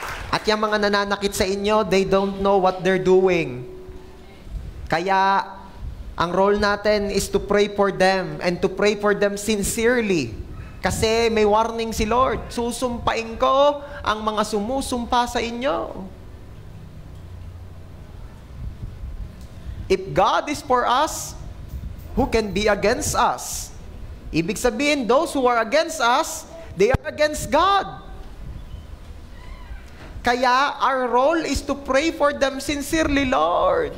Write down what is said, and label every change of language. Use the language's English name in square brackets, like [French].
[Filipino] At yung mga nananakit sa inyo, [English] they don't know what they're doing. [Filipino] Kaya, ang role natin [English] is to pray for them and to pray for them sincerely. [Filipino] Kasi may warning si Lord. Susumpain ko ang mga sumusumpa sa inyo. [English] If God is for us, who can be against us? [Filipino] Ibig sabihin, [English] those who are against us, they are against God. Kaya, our role is to pray for them sincerely, Lord.